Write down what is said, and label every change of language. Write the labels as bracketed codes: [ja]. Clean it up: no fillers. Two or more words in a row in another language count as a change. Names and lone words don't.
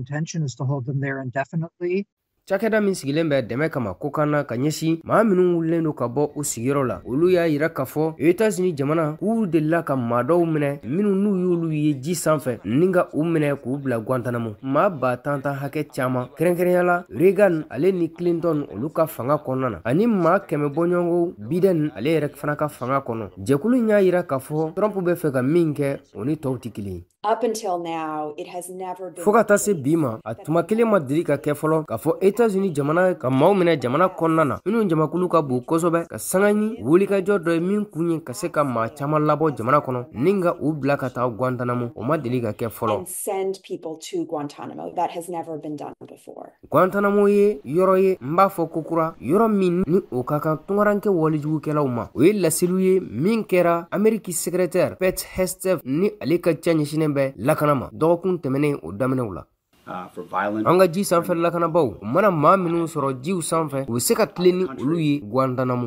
[bm] Cakɛda min sigilen bɛ dɛmɛ kama kokanna ka ɲɛsin maa minnu wulilen do ka bɔ u sigiyɔrɔ la olu y'a yira k'a fɔ États-Unis jamana k'u delila ka maa dɔw minɛ minnu n'u y'olu ye ji sanfɛ ni ka u minɛ k'u bila Guantanamo maa ba tan hakɛ caman kɛrɛnkɛrɛnyala Reagan ale ni Clinton olu ka fanga kɔnɔna na ani maa 100 bɔɲɔgɔnko Biden ale yɛrɛ fana ka fanga kɔnɔ jɛkulu in y'a yira k'a fɔ Trump bɛ fɛ ka min kɛ o ni tɔw tɛ kelen ye. [en] Up until now, it has never been. [bm] Fo ka taa se bi ma a tuma kelen ma deli ka kɛ fɔlɔ k'a fɔ États-Unis jamana ka maaw minɛ jamana kɔnɔna na minnu jamakulu ka bon kosɛbɛ ka sanga ni wulikajɔ dɔ ye min kun ye ka se ka maa caman labɔ jamana kɔnɔ ni ka u bila ka taa Guantanamo o ma deli ka kɛ fɔlɔ. [en] And send people to Guantanamo. That has never been done before. [bm] Guantanamo ye yɔrɔ ye n b'a fɔ kokura yɔrɔ min ni o ka kan tungaranke walijugukɛlaw ma o ye laseliw ye min kɛra Ameriki secrétaire Pete Hegseth ni ale ka ca ɲɛsinen bɛ lakanama dɔgɔkun tɛmɛnen o daminɛw la. An ka ji sanfɛ lakanabaw o mana maa minnu sɔrɔ jiw sanfɛ u be se ka tilen ni olu ye Guantanamo.